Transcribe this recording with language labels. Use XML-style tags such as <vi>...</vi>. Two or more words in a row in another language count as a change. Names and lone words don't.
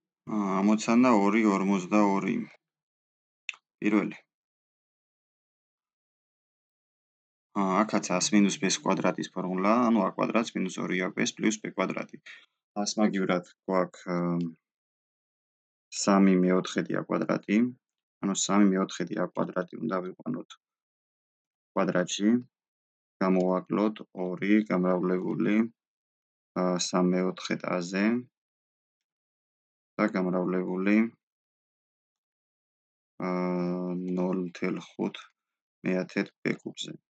<ka>ამოცანა 2,42. პირველი. აქაც a minus b კვადრატის ფორმულა, ანუ a კვადრატს minus 2ab plus b კვადრატი. ას მაგივრად გვაქვს 3/4 a კვადრატი, ანუ 3/4 a კვადრატი უნდა ვიყვანოთ კვადრატში, გამოვაკლოთ 2 გამრავლებული 3/4 a-ზე და გამრავლებული 0.5 b კუბზე.</ka>